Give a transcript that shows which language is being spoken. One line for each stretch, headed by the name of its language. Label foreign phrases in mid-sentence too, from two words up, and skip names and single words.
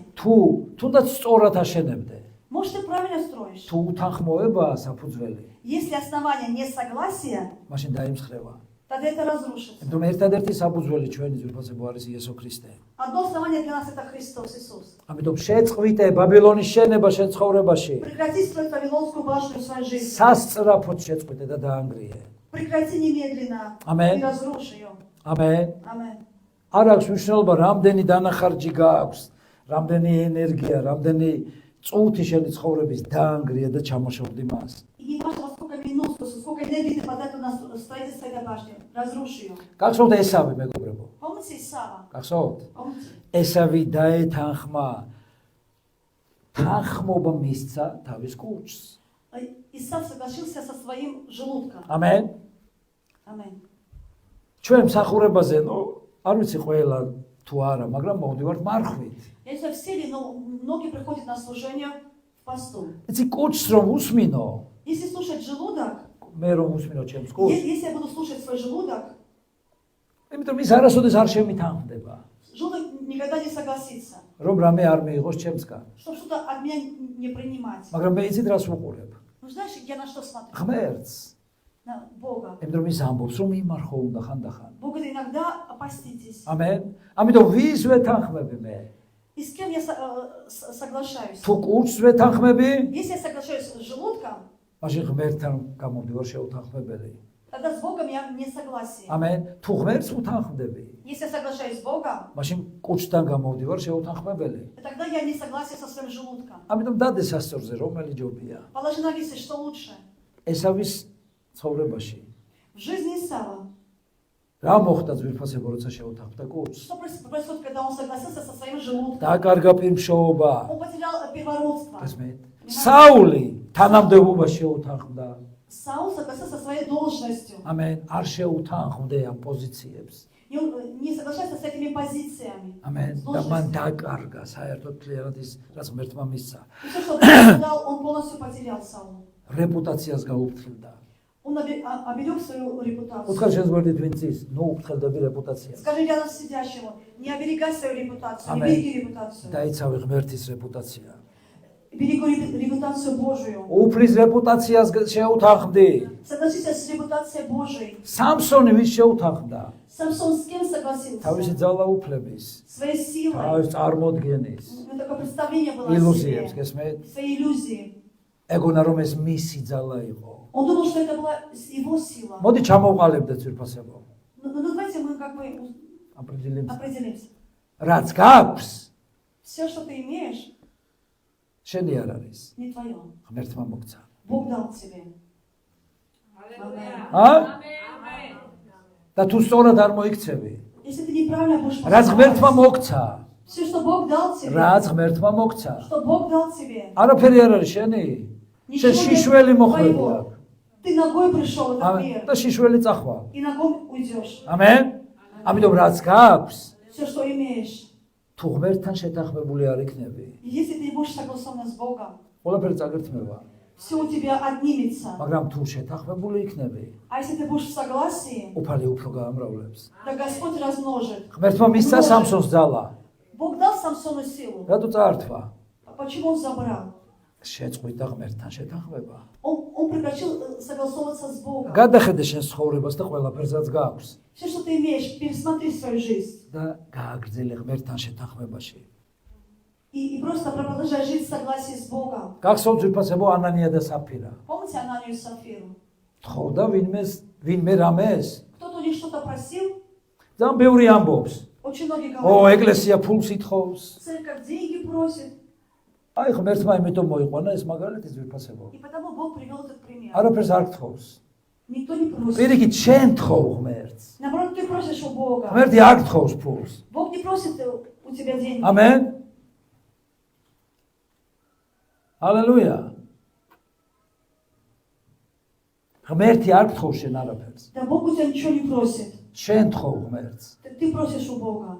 Georgian: თუ თუნდაც სწორად აშენებდე,
Russian: Может, ты правильно строишь?
Georgian: თუ უთანხმოებაა საფუძველი,
Russian: Если основание несогласия,
Georgian: მაშინ დაიმსხრევა.
Russian: тогда это разрушится.
Georgian: იმიტომ ერთადერთი საფუძველი ჩვენი ძვირფასებო არის იესო ქრისტე.
Russian: Одно основание для нас это Христос Иисус.
Georgian: ამიტომ შეწყვიტე ბაბილონის შენება შენ ცხოვრებაში.
Russian: Прекрати строить Вавилонскую башню в своей жизни.
Georgian: სასწრაფოდ შეწყვიტე და დაანგრიე.
Russian: Прекрати немедленно Амен. и разрушь ее.
Georgian: ამენ.
Russian: Амен.
Georgian: არ აქვს მნიშვნელობა რამდენი დანახარჯი გააქვს, რამდენი ენერგია, რამდენი წუთი შენი ცხოვრების დაანგრია და ჩამოშორდი მას.
Russian: И не важно, во сколько минут, сколько энергии ты потратил на строительство этой башни. Разрушь ее.
Georgian: გახსოვთ ესავი მეგობრებო?
Russian: Помните Исава?
Georgian: გახსოვთ?
Russian: Помните?
Georgian: ესავი დაეთანხმა თანხმობა მისცა თავის კუჭს.
Russian: Исав согласился со своим желудком.
Georgian: ამენ.
Russian: Амен.
Georgian: ჩვენ მსახურებაზე, არ ვიცი ყველა თუ არა, მაგრამ მოვდივართ მარხვით.
Russian: Я не знаю, все ли, но многие приходят на служение в посту.
Georgian: იცი კუჭს რომ უსმინო,
Russian: Если слушать желудок,
Georgian: მე რომ უსმინო ჩემს კუჭს,
Russian: если я буду слушать свой желудок,
Georgian: იმიტომ ის არასოდეს არ შემითანხმდება,
Russian: желудок никогда не согласится,
Georgian: რომ რამე არ მიიღოს ჩემსგან.
Russian: чтобы что-то от меня не принимать.
Georgian: მაგრამ მე იცით რას ვუყურებ?
Russian: Ну знаешь, я на что смотрю?
Georgian: ღმერთს.
Russian: На Бога.
Georgian: იმიტომ ის ამბობს რომ იმარხო უნდა ხანდახან.
Russian: Бог говорит, иногда опаститесь.
Georgian: ამენ. ამიტომ ვის ვეთანხმები მე?
Russian: И с кем я соглашаюсь?
Georgian: თუ კუჭს ვეთანხმები,
Russian: Если я соглашаюсь с желудком,
Georgian: მაშინ ღმერთთან გამომდივარ შეუთანხმებელი.
Russian: тогда с Богом я не согласен.
Georgian: ამენ. თუ ღმერთს უთანხმდები,
Russian: Если я соглашаюсь с Богом,
Georgian: მაშინ კუჭთან გამომდივარ შეუთანხმებელი.
Russian: тогда я не согласен со своим желудком.
Georgian: ამიტომ დადეს სასწორზე რომელი ჯობია.
Russian: Положи на весы, что лучше.
Georgian: ესავის ცხოვრებაში
Russian: В жизни Исава.
Georgian: რა მოხდა ძვირფასებო როცა შეუთანხმდა კუჭს?
Russian: Что происходит, когда он согласился со своим желудком?
Georgian: დაკარგა პირმშოობა.
Russian: Он потерял первородство.
Georgian: ესმით. საული თანამდებობა შეუთანხმდა.
Russian: Саул согласился со своей должностью.
Georgian: ამენ. არ შეუთანხმდე ამ პოზიციებს.
Russian: не соглашается с этими позициями.
Georgian: ამენ. და მან დაკარგა საერთოდ მთლიანად ის, რაც ღმერთმა მისცა.
Russian: И все, что Бог дал, он полностью потерял Саул.
Georgian: რეპუტაციას გაუფრთხილდა.
Russian: Он оберег свою репутацию.
Georgian: უთხარ შეძვერდით ვინც ის, ნუ უფრთხილდები რეპუტაციას.
Russian: Скажи рядом сидящему, не оберегай свою репутацию, не Amen. береги репутацию.
Georgian: დაიცავი ღმერთის რეპუტაცია.
Russian: Береги репутацию Божию.
Georgian: უფრის რეპუტაციას შეუთანხმდი.
Russian: Согласись с репутацией Божией.
Georgian: სამსონი ვის შეუთანხმდა?
Russian: Самсон с кем согласился?
Georgian: თავისი ძალაუფლების,
Russian: Своей силой.
Georgian: თავის წარმოდგენის,
Russian: У него такое представление было о
Georgian: ილუზიებს,
Russian: себе.
Georgian: გესმით?
Russian: Свои иллюзии.
Georgian: ეგონა რომ ეს მისი ძალა იყო.
Russian: Он думал, что это была его сила.
Georgian: მოდი ჩამოვყალებდეთ ძვირფასებო.
Russian: Ну, давайте мы как бы определимся.
Georgian: რაც გაქვს,
Russian: Все, что ты имеешь,
Georgian: შენი არ არის.
Russian: не твое.
Georgian: ღმერთმა მოგცა.
Russian: Бог дал тебе.
Georgian: ა? და თუ სწორად არ მოიქცევი,
Russian: Если ты неправильно будешь
Georgian: რაც ღმერთმა
Russian: поступать,
Georgian: მოგცა,
Russian: все, что Бог дал тебе,
Georgian: რაც ღმერთმა მოგცა,
Russian: что Бог дал тебе,
Georgian: არაფერი არ არის შენი. შენ შიშველი მოხვედი აქ.
Russian: ты ногой пришел в этот мир,
Georgian: და შიშველი წახვა.
Russian: и ногой уйдешь.
Georgian: ამენ? ამიტომ რაც გაქვს,
Russian: Все, что имеешь.
Georgian: თუ ღმერთთან შეთანხმებული არ იქნები,
Russian: И если ты не будешь согласован с Богом,
Georgian: ყველაფერი წაგერთმევა.
Russian: все у тебя отнимется.
Georgian: მაგრამ თუ შეთანხმებული იქნები,
Russian: А если ты будешь в согласии,
Georgian: უფალი უფრო გაამრავლებს.
Russian: то Господь размножит.
Georgian: ღმერთმა მისცა სამსონს ძალა.
Russian: Бог дал Самсону силу.
Georgian: რატო წაართვა?
Russian: А почему он забрал?
Georgian: შეწყვიტა ღმერთთან შეთანხმება.
Russian: Он прекратил согласовываться с Богом.
Georgian: გადახედე შენ ცხოვრებას და ყველაფერს რაც გაქვს
Russian: Все, что ты имеешь, пересмотри свою жизнь.
Georgian: და გააგრძელე ღმერთთან შეთანხმებაში.
Russian: И просто продолжай жить в согласии с Богом.
Georgian: გახსოვთ ძვირფასებო ანანია და საფირა.
Russian: Помните Ананию и Сапфиру?
Georgian: თხოვდა ვინმე რამეს?
Russian: Кто-то у них что-то просил,
Georgian: ძალიან ბევრი ამბობს.
Russian: очень многие
Georgian: ო,
Russian: говорят,
Georgian: ეკლესია ფულს ითხოვს.
Russian: церковь деньги просит.
Georgian: აი ღმერთმა იმითომ მოიყვანა ეს მაგალითი ძვირფასებო.
Russian: И потому Бог привел этот пример.
Georgian: არაფერს არ გთხოვს.
Russian: Никто не просит.
Georgian: პირიქით შენ თხოვ ღმერთს.
Russian: Наоборот, ты просишь у Бога.
Georgian: ღმერთი არ გთხოვს ფულს.
Russian: Бог не просит у тебя деньги.
Georgian: ამენ. ალელუია. ღმერთი არ გთხოვს შენ არაფერს.
Russian: Да Бог у тебя ничего не просит.
Georgian: შენ თხოვ ღმერთს.
Russian: Ты просишь у Бога.